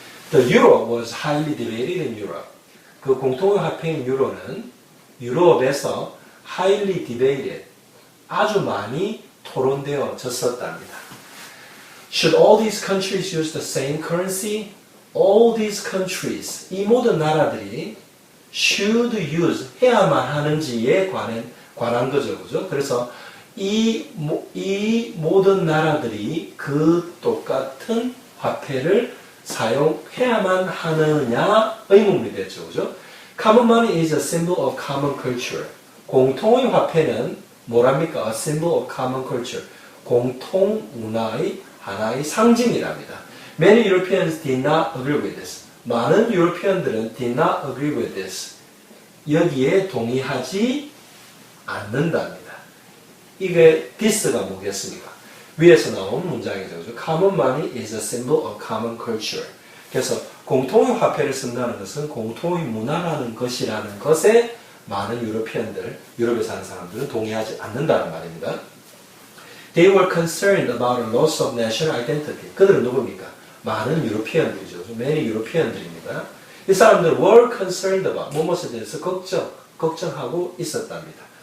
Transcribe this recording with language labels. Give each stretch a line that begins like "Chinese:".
English: The euro was highly debated in Europe.
Korean: 그 공통의 화폐인 유로는 유럽에서
English: highly debated,
Korean: 아주 많이 토론되어졌었답니다.
English: Should all these countries use the same currency? All these countries,
Korean: 이 모든 나라들이
English: should use,
Korean: 해야만 하는지에 관한 거죠. 그죠? 그래서 이 모든 나라들이 그 똑같은 화폐를 사용해야만 하느냐 의문이 됐죠. 그죠?
English: Common money is a symbol of common culture.
Korean: 공통의 화폐는 뭐랍니까?
English: A symbol of common culture.
Korean: 공통 문화의 하나의 상징이랍니다.
English: Many Europeans did not agree with this.
Korean: 많은 유로피언들은
English: did not agree with this.
Korean: 여기에 동의하지 않는답니다. 이게 this가 뭐겠습니까? 위에서 나온 문장이죠.
English: Common money is a symbol of common culture.
Korean: 그래서 공통의 화폐를 쓴다는 것은 공통의 문화라는 것이라는 것에 많은 유럽에 사는 사람들은 동의하지 않는다는 말입니다.
English: They were concerned about a loss of national identity.
Korean: 그들은 누굽니까? 많은 유로피언들이죠. Many 유로피언들입니다. 이 사람들
English: were concerned about
Korean: 무엇에 대해서 걱정하고 있었답니다.